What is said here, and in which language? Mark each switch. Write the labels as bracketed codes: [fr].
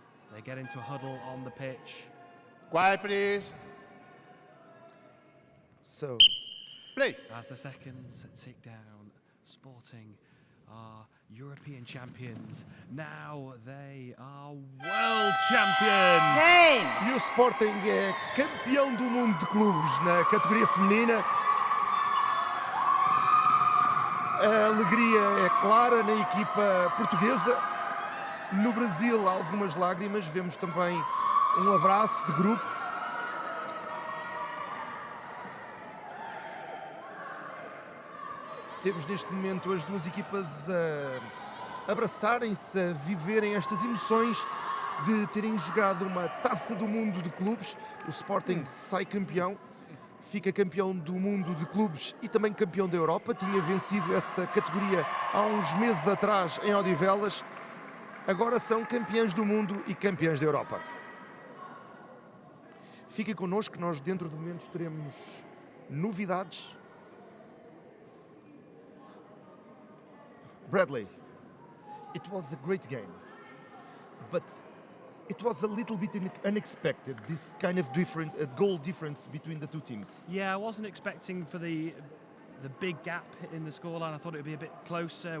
[en] They get into a huddle on the pitch. Quiet, please. So, Play. As the seconds tick down, Sporting are European champions. Now they are world champions! Game. [pt] e o Sporting é campeão do mundo de clubes na categoria feminina. A alegria é clara na equipa portuguesa. No Brasil, há algumas lágrimas. Vemos também um abraço de grupo. Temos neste momento as duas equipas a abraçarem-se, a viverem estas emoções de terem jogado uma Taça do Mundo de clubes. O Sporting sai campeão, fica campeão do mundo de clubes e também campeão da Europa. Tinha vencido essa categoria há uns meses atrás em Odivelas. Agora são campeões do mundo e campeões da Europa. Fiquem connosco, nós dentro de momentos teremos novidades. [en] Bradley, it was a great game, but it was a little bit unexpected, this kind of different goal difference between the two teams. Yeah, I wasn't expecting for the big gap in the scoreline. I thought it would be a bit closer.